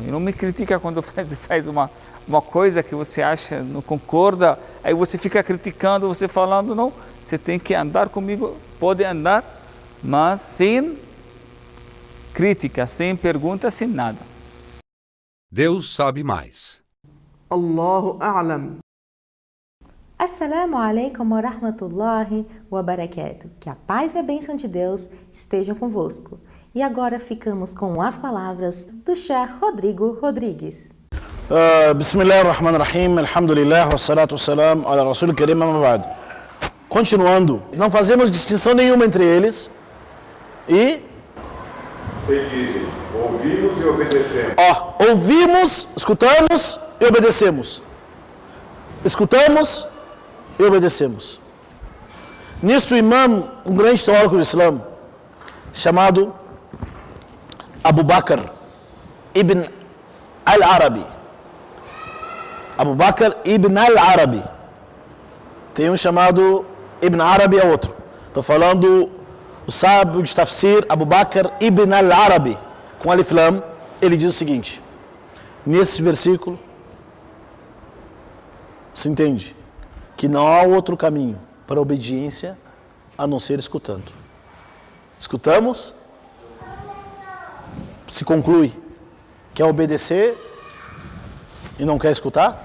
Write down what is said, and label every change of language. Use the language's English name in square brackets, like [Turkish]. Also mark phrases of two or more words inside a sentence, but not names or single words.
[Portuguese] E não me critica quando faz uma coisa que você acha, não concorda. Aí você fica criticando, você falando, não. Você tem que andar comigo, pode andar, mas sem crítica, sem pergunta, sem nada. Deus sabe mais. [Arabic] الله أعلم. السلام عليكم ورحمة الله وبركاته. [Portuguese] Que a paz e a bênção de Deus estejam convosco. E agora ficamos com as palavras do Sheikh Rodrigo Rodrigues. [Arabic] بسم الله الرحمن الرحيم، الحمد لله، والصلاة والسلام على رسول كريم، أما بعد. [Portuguese] Continuando, não fazemos distinção nenhuma entre eles e dizem, ouvimos e obedecemos. Ouvimos, escutamos e obedecemos. Escutamos e obedecemos. Nisso o imam, um grande teólogo do Islã, chamado Abu Bakr ibn al-Arabi. Abu Bakr ibn al-Arabi. Tem um chamado Ibn Arabi, é outro. Estou falando o sábio de Tafsir, Abu Bakr ibn al-Arabi, com Alif Lam. Ele diz o seguinte, nesse versículo, se entende que não há outro caminho para a obediência a não ser escutando. Escutamos, se conclui, quer obedecer e não quer escutar?